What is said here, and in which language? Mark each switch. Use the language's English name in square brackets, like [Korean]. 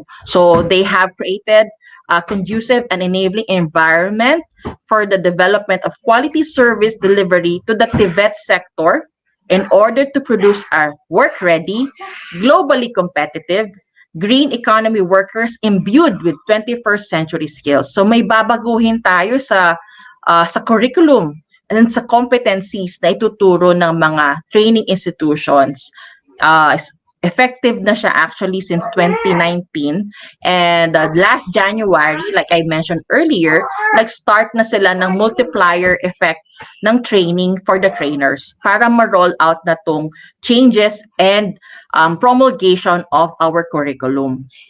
[English] So they have created a conducive and enabling environment for the development of quality service delivery to the TVET sector in order to produce our work-ready, globally competitive, green economy workers imbued with 21st century skills. [Filipino] So may babaguhin tayo sa curriculum and sa competencies na ituturo ng mga training institutions. [English] Effective [Filipino] na siya [English] actually since 2019, and last January, like I mentioned earlier, [Filipino] nag-start na sila ng [English] multiplier effect ng training for the trainers [Filipino] para ma-roll out na tong [English] changes and promulgation of our curriculum.